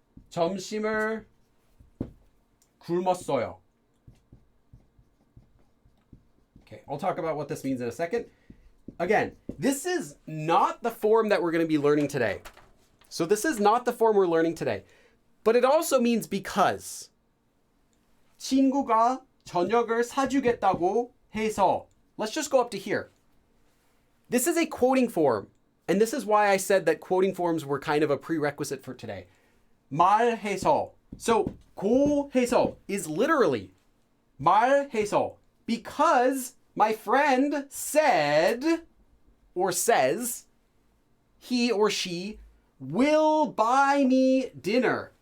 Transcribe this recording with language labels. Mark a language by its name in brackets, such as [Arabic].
[Korean] 점심을 굶었어요. [English] Okay, I'll talk about what this means in a second. Again, this is not the form that we're going to be learning today. So this is not the form we're learning today. But it also means because. [Korean] 친구가 저녁을 사주겠다고 해서. [English] Let's just go up to here. This is a quoting form. And this is why I said that quoting forms were kind of a prerequisite for today. [Korean] 말해서. [English] So 고해서 is literally 말해서. Because my friend said or says, he or she will buy me dinner.